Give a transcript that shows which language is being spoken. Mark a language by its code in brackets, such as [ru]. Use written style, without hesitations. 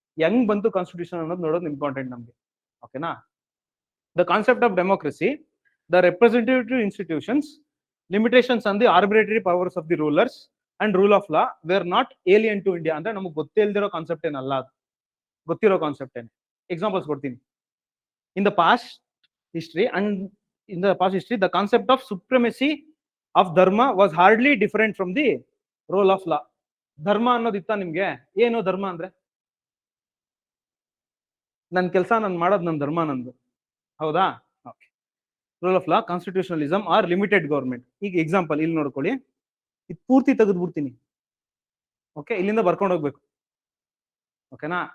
[kn] ಹೆಂಗ್ ಬಂತು ಕಾನ್ಸ್ಟಿಟ್ಯೂಷನ್ ಅನ್ನೋದು ನೋಡೋದು ಇಂಪಾರ್ಟೆಂಟ್ ನಮ್ಗೆ, ಓಕೆನಾ. [en] The concept of democracy, the representative institutions, limitations on the arbitrary powers of the rulers and rule of law were not alien to India. [kn] ಅಂದ್ರೆ ನಮಗೆ ಗೊತ್ತೇ ಇಲ್ದಿರೋ ಕಾನ್ಸೆಪ್ಟ್ ಏನಲ್ಲ, ಅದು ಗೊತ್ತಿರೋ ಕಾನ್ಸೆಪ್ಟ್ ಏನೆ. ಎಕ್ಸಾಂಪಲ್ಸ್ ಕೊಡ್ತೀನಿ. [en] In the past history the concept of supremacy of dharma was hardly different from the role of law. [kn] ಧರ್ಮ ಅನ್ನೋದಿತ್ತ ನಿಮ್ಗೆ? ಏನು ಧರ್ಮ ಅಂದ್ರೆ? ನನ್ ಕೆಲಸ ನಾನು ಮಾಡೋದು ನನ್ನ ಧರ್ಮ ನಂದು, ಹೌದಾ. Okay. Rule of law, constitutionalism are limited government. ಈಗ ಎಕ್ಸಾಂಪಲ್ ಇಲ್ಲಿ ನೋಡ್ಕೊಳ್ಳಿ, ಇದು ಪೂರ್ತಿ ತೆಗೆದ್ಬಿಡ್ತೀನಿ, ಓಕೆ, ಇಲ್ಲಿಂದ ಬರ್ಕೊಂಡು ಹೋಗ್ಬೇಕು, ಓಕೆನಾ.